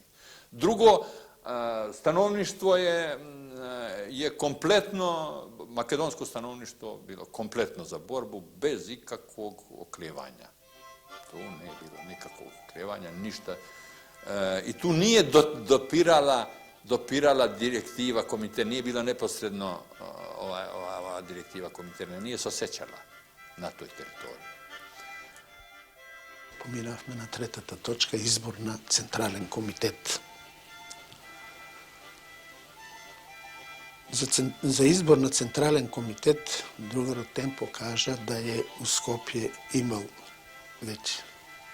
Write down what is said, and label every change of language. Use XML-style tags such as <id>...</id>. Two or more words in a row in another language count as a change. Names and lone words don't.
<hr>Drugo, stanovništvo je kompletno, makedonsko stanovništvo bilo kompletno za borbu bez ikakvog oklijevanja. Tu nije bilo nikakvog oklijevanja, ništa. I tu nije dopirala direktiva komiteta, nije bila neposredno ova direktiva komiteta, nije se osjećala na toj teritoriji.</hr> <mk>Поминавме на третата точка, избор на Централен комитет. За избор на Централен комитет другарот Темпо кажа да е у Скопје имал веќе</mk>